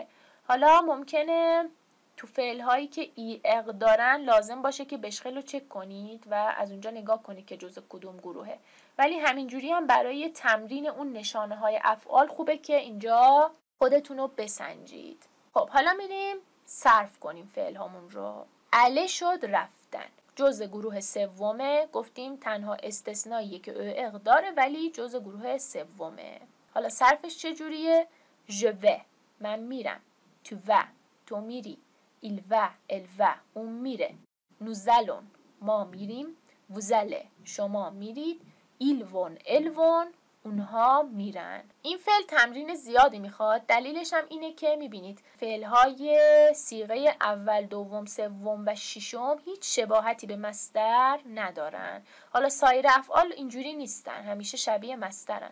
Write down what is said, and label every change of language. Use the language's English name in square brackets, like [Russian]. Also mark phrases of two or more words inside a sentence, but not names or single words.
[Persian] حالا ممکنه تو فعل هایی که ای اق دارن لازم باشه که بشغل رو چک کنید و از اونجا نگاه کنید که جزء کدوم گروهه، ولی همینجوری هم برای تمرین اون نشانه های افعال خوبه که اینجا خودتون رو بسنجید. خب حالا میریم صرف کنیم فعل هامون رو. اله شد رفتن، جزء گروه سومه. گفتیم تنها استثنائیه که او اق داره ولی جزء گروه سومه. حالا صرفش چجوریه؟ [French] je vais [Persian] من میرم. [French] tu vas [Persian] تو میری. [French] il va elle va [Persian] اون میره. [French] nous allons [Persian] ما میریم. [French] vous allez [Persian] شما میرید. [French] ils vont elles vont [Persian] اونها میرن. این فعل تمرین زیادی میخواد. دلیلش هم اینه که میبینید فعلهای صیغه اول، دوم، سوم و ششم هیچ شباهتی به مصدر ندارن. حالا سایر افعال اینجوری نیستن، همیشه شبیه مصدرن.